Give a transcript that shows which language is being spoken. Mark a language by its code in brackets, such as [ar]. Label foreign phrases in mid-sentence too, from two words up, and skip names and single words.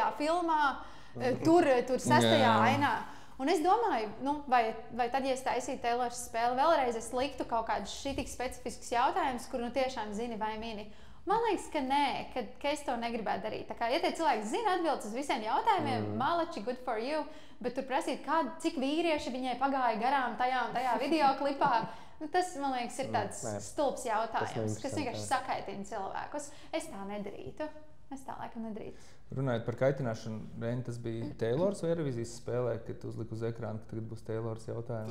[lv] filmā, tur 6. ainā. Un es domāju, vai tad, ja es taisītu Taylors spēli vēlreiz, es liktu kaut kādus šitik specifiskus jautājumus, kur tiešām zini vai mini. Man liekas, ka nē, ka es to negribētu darīt. Tā kā, ja tie cilvēki zina atbildes uz visiem jautājumiem, malači, [en] good for you, [lv] bet tur prasīt, cik vīrieši viņai pagāja garām tajā un tajā videoklipā, tas, man liekas, ir tāds stulbs jautājums, kas vienkārši sakaitina cilvēkus. Es tā nedarītu. Es tā laikam nedarītu. Runājot par kaitināšanu, Reini, tas bija Taylors vai Eurovizijas spēlē, kad tu uzliki uz ekrāna, ka tagad būs Taylors jautājumi?